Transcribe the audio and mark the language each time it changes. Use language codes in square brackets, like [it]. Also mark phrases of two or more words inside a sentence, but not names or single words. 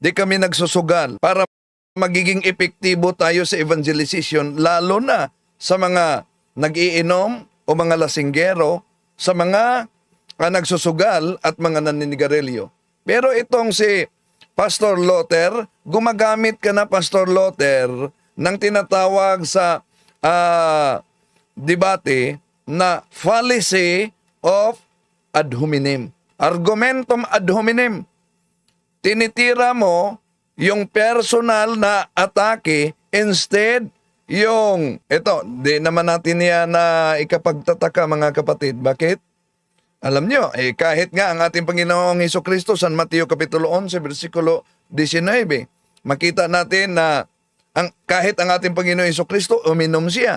[tl] Di kami nagsusugal para magiging epektibo tayo sa evangelization, lalo na sa mga nag-iinom o mga lasinggero, sa mga nagsusugal at mga naninigarilyo. Pero itong si Pastor Luther, gumagamit ka na, Pastor Luther, ng tinatawag sa debate na [en] fallacy of ad hominem. [la] Argumentum ad hominem. [tl] Tinitira mo yung personal na atake instead yung, di naman natin yan na ikapagtataka mga kapatid. Bakit? Alam nyo, kahit nga ang ating Panginoong Hesukristo, San Mateo Kapitulo 11, versikulo 19, makita natin na kahit ang ating Panginoong Hesukristo, uminom siya.